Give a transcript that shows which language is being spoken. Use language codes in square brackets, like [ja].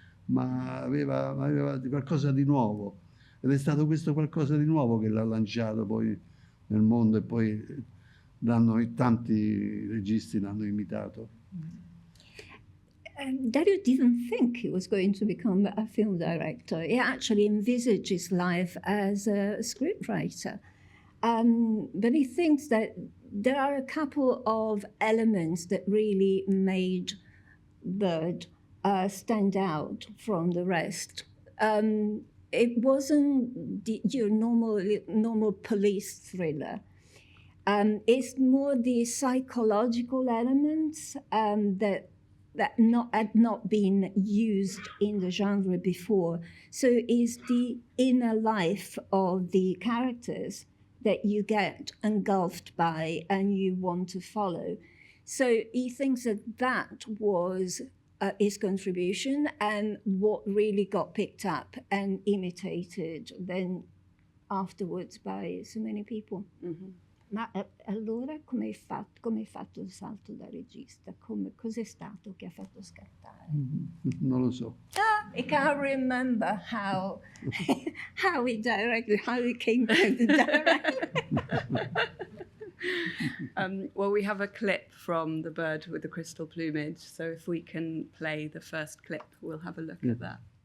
[it] Ma aveva qualcosa di nuovo ed è stato questo qualcosa di nuovo che l'ha lanciato poi nel mondo e poi tanti registi l'hanno imitato. [en] Dario didn't think he was going to become a film director. He actually envisaged his life as a scriptwriter. But he thinks that there are a couple of elements that really made Bird stand out from the rest. It wasn't your normal police thriller. It's more the psychological elements that had not been used in the genre before. So it's the inner life of the characters that you get engulfed by and you want to follow. So he thinks that was his contribution and what really got picked up and imitated then afterwards by so many people. Mm-hmm. [it] Ma allora come hai fatto il salto da regista? Cos'è stato che ha fatto scattare? Non lo so. [en] I can't remember how he directed, how he came to direct. Well, we have a clip from The Bird with the Crystal Plumage, so if we can play the first clip, we'll have a look at that.